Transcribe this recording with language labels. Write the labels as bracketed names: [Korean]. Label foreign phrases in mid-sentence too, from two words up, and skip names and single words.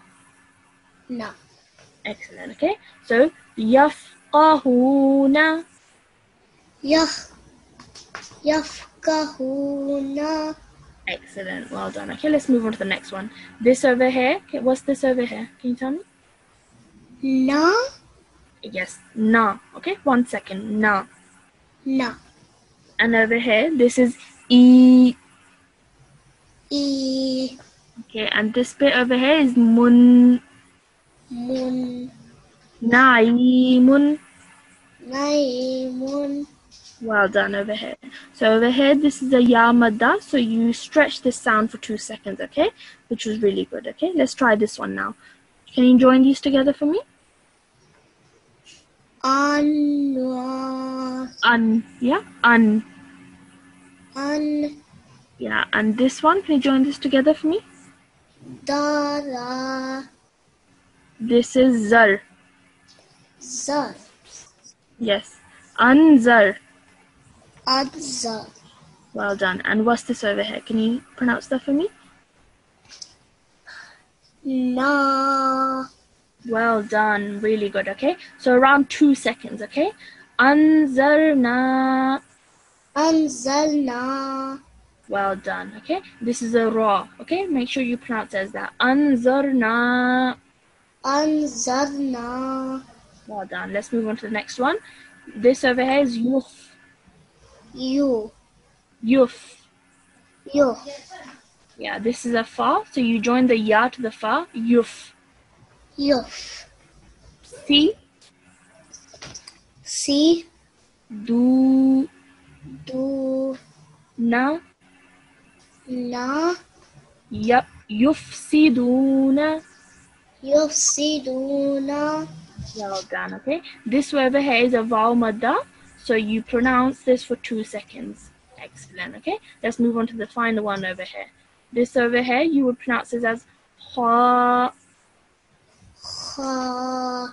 [Arabic] Na. [English] Excellent, okay? So, yafqahuna. [Arabic] Yafqahuna. [English] Excellent, well done. Okay, let's move on to the next one. This over here, okay, what's this over here? Can you tell me? [Arabic] Na. [English] Yes, na. Okay, 1 second, na. [Arabic] Na. [English] And over here, this is e. [Arabic] E. [English] Okay, and this bit over here is mun. [Arabic] Mun. Naimun. Naimun. [English] Well done over here. So over here, this is a [Arabic] ya madda. [English] So you stretch this sound for 2 seconds, okay? Which was really good, okay? Let's try this one now. Can you join these together for me? [Arabic] Anwa. Un, yeah? Un. An. [English] Yeah, and this one, can you join this together for me? [Arabic] Dara. [English] This is zar. [Arabic] Zar. [English] Yes. Anzar. [Arabic] Adzar. [English] Well done. And what's this over here? Can you pronounce that for me? [Arabic] Na. [English] Well done. Really good, okay? So around 2 seconds, okay? [Arabic] Anzarna. Anzalna. [English] Well done, okay? This is a ra, okay? Make sure you pronounce it as that. [Arabic] Anzarna. Anzarna. [English] Well done. Let's move on to the next one. This over here is yuf. [Arabic] You. Yuf. You. [English] Yeah, this is a fa, so you join the ya to the fa. [Arabic] Yuf. Yuf. Si. Si. Du. Du. Na. Na. Yup. Yufsiduna. Yufsiduna. [English] Well done, okay? This over here is a vowel madda, so you pronounce this for 2 seconds. Excellent, okay? Let's move on to the final one over here. This over here, you would pronounce this as ha. [Arabic] Ha.